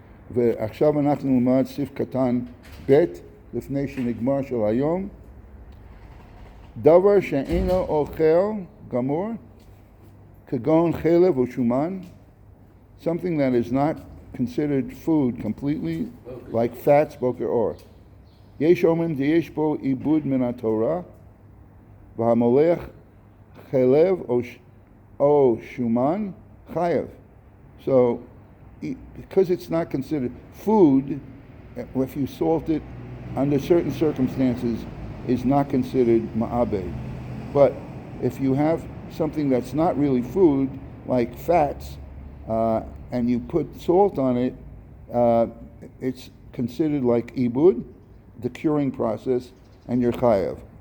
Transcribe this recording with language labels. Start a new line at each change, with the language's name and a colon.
Hebrew: ועכשיו אנחנו נלמד סעיף קטן ב' לפני שנגמר של היום. דבר שאינו אוכל גמור, כגון חלב או שומן,
English: something that is not considered food completely, like fats,
Hebrew: boker or. יש אומרים שיש בו עיבוד מן התורה, והמולח חלב או שומן chayav.
English: So, because it's not considered food, if you salt it under certain circumstances, is not considered ma'abed. But if you have something that's not really food, like fats, and you put salt on it, it's considered like ibud, the curing process, and you're chayav.